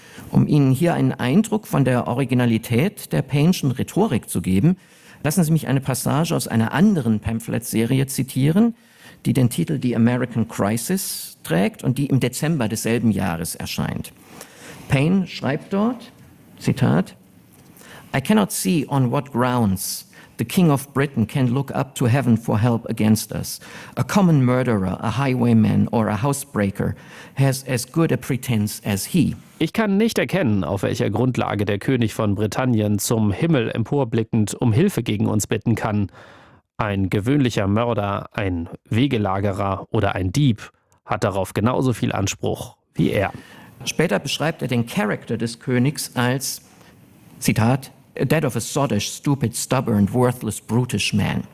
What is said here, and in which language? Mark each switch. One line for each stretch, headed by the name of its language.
German: Um Ihnen hier einen Eindruck von der Originalität der Paine'schen Rhetorik zu geben, lassen Sie mich eine Passage aus einer anderen Pamphlet-Serie zitieren, die den Titel The American Crisis trägt und die im Dezember desselben Jahres erscheint. Paine schreibt dort, Zitat,
English: I cannot see on what grounds the King of Britain can look up to heaven for help against us. A common murderer, a highwayman or a housebreaker has as good a pretense as he.
German: Ich kann nicht erkennen, auf welcher Grundlage der König von Britannien zum Himmel emporblickend um Hilfe gegen uns bitten kann. Ein gewöhnlicher Mörder, ein Wegelagerer oder ein Dieb hat darauf genauso viel Anspruch wie er. Später beschreibt er den Charakter des Königs als, Zitat,
English: that of a sottish, stupid, stubborn, worthless, brutish man.